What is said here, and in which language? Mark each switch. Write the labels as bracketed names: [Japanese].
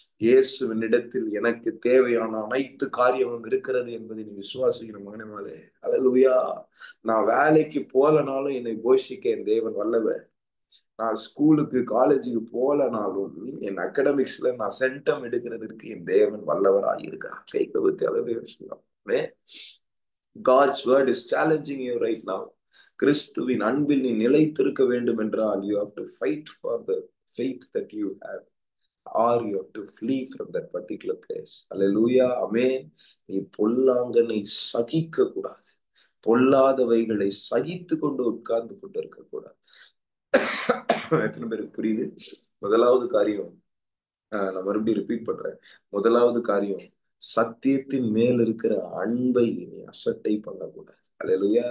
[Tamil] இயேசுவினிடத்தில் எனக்கு தேவையான அனைத்து காரியமும் இருக்கிறது என்பதை நீ விசுவாசிக்கிற மகனே. அல்லேலூயா. நான் வேலைக்கு போலனாலும் என்னை போஷிக்க என் தேவன் வல்லவர். நான் ஸ்கூலுக்கு காலேஜுக்கு போலனாலும் என் அகடமிக்ஸ்ல நான் சென்டம் எடுக்கிறதுக்கு என் தேவன் வல்லவராக இருக்கிறார். கை கவித்து அளவே சொல்லலாம். [English] God's word is challenging you right now. [Tamil] கிறிஸ்துவின் அன்பில் நீ நிலைத்திருக்க வேண்டும் என்றால் [English] you have to fight for the faith that you have, or you have to flee from that particular place. Hallelujah. Amen. [Tamil] நீ பொல்லாங்கனை சகிக்க கூடாது, பொல்லாதவைகளை சகித்து கொண்டு உட்கார்ந்து கொண்டு இருக்க கூடாது. எத்தனை பேருக்கு புரியுது? முதலாவது காரியம், நான் மறுபடியும் ரிப்பீட் பண்றேன். முதலாவது காரியம், சத்தியத்தின் மேல் இருக்கிற அன்பை நீ அசட்டை பண்ணக்கூடாது. அல்லேலூயா.